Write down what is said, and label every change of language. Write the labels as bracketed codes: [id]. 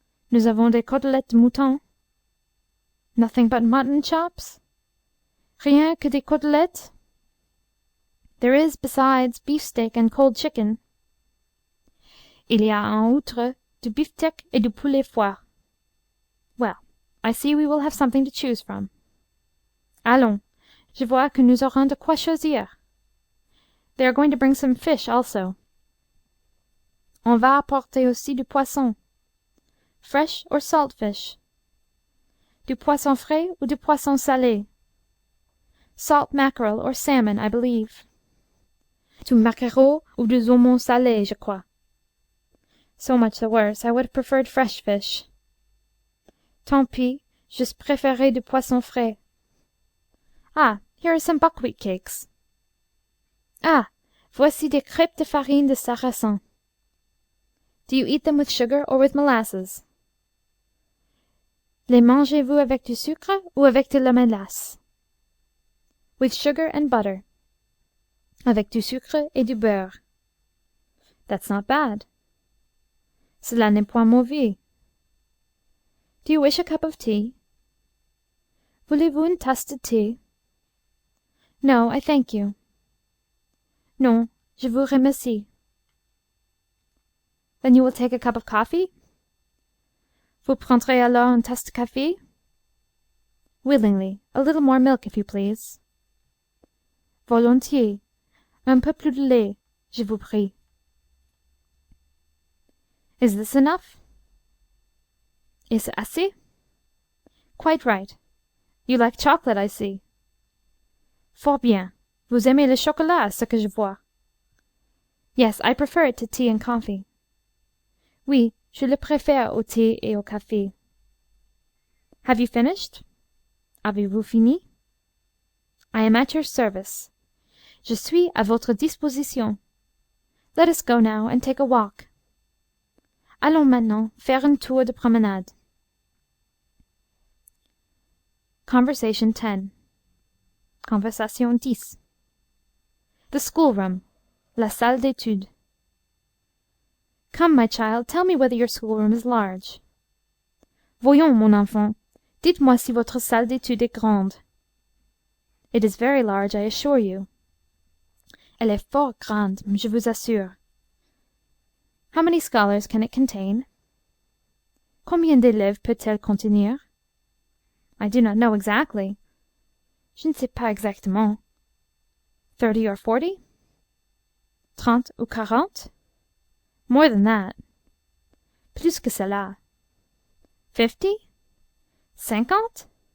[fr] Nous avons des côtelettes de mouton. [en] Nothing but mutton chops? [fr] Rien que des côtelettes? [en] There is, besides, beefsteak and cold chicken. [fr] Il y a en outre du beefsteak et du poulet froid. [en] Well, I see we will have something to choose from. [fr] Allons, je vois que nous aurons de quoi choisir. [en] They are going to bring some fish also. [fr] On va apporter aussi du poisson. [en] Fresh or salt fish? [fr] Du poisson frais ou du poisson salé? [en] Salt mackerel or salmon, I believe. [fr] Du maquereau ou du saumon salé, je crois. [en] So much the worse. I would have preferred fresh fish. [fr] Tant pis, j'eusse préféré du poisson frais. [en] Ah, here are some buckwheat cakes. [fr] Ah, voici des crêpes de farine de sarrasin. [en] Do you eat them with sugar or with molasses? [fr] Les mangez-vous avec du sucre ou avec de la mélasse? [en] With sugar and butter. [fr] Avec du sucre et du beurre. [en] That's not bad. [fr] Cela n'est point mauvais. [en] Do you wish a cup of tea? [fr] Voulez-vous une tasse de thé? [en] No, I thank you. [fr] Non, je vous remercie. [en] Then you will take a cup of coffee? [fr] Vous prendrez alors une tasse de café? [en] Willingly. A little more milk, if you please. [fr] Volontiers. Un peu plus de lait, je vous prie. [en] Is this enough? [fr] Est-ce assez? [en] Quite right. You like chocolate, I see. [fr] Fort bien. Vous aimez le chocolat, à ce que je vois. [en] Yes, I prefer it to tea and coffee. [fr] Oui, je le préfère au thé et au café. [en] Have you finished? [fr] Avez-vous fini? [en] I am at your service. [fr] Je suis à votre disposition. [en] Let us go now and take a walk. [fr] Allons maintenant faire un tour de promenade. [en] Conversation 10. Conversation 10. The schoolroom. [fr] La salle d'études. [en] Come, my child, tell me whether your schoolroom is large. [fr] Voyons, mon enfant, dites-moi si votre salle d'études est grande. [en] It is very large, I assure you. [fr] Elle est fort grande, je vous assure. [en] How many scholars can it contain? [fr] Combien d'élèves peut-elle contenir? [en] I do not know exactly. [fr] Je ne sais pas exactement. [en] 30 or 40? [fr] 30 ou 40? [en] More than that. [fr] Plus que cela. [en] 50? 50?